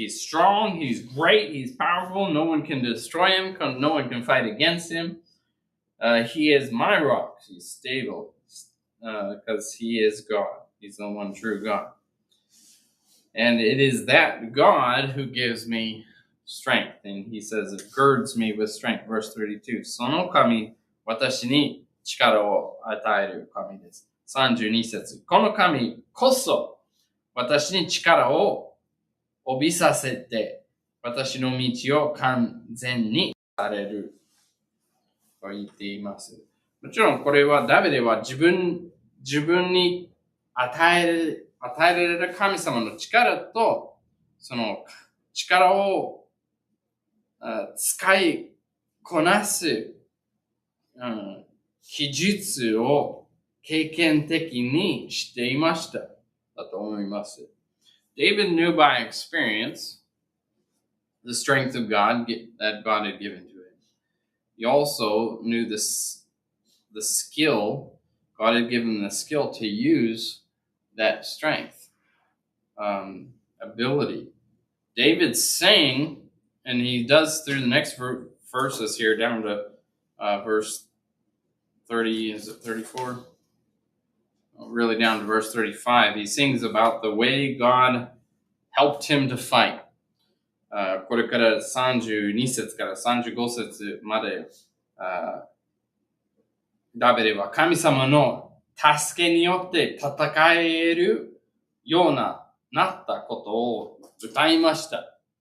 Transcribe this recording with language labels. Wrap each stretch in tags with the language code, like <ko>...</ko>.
<en>He's strong, He's great, He's powerful. No one can destroy Him, no one can fight against Him. He is my rock. He's stable because He is God. He's the one true God. And it is that God who gives me strength. And He says it girds me with strength. Verse 32.</en> <ja>その神、私に力を与える神です。32節。この神こそ私に力を帯びさせて、私の道を完全にされると言っています。もちろんこれはダビデは自分に与えられる神様の力と、その力を使いこなす、技術を経験的にしていました。だと思います。</ja> <en>David knew by experience the strength of God that God had given to him. He also knew the skill, God had given him the skill to use that strength, ability. David's saying, and he does through the next verses here down to verse 30, is it 34? Really down to verse 35. He sings about the way God helped him to fight.</en> <ja>これから32節から35節まで、ダビデは神様の助けによって戦えるようなったことを歌いました。</ja>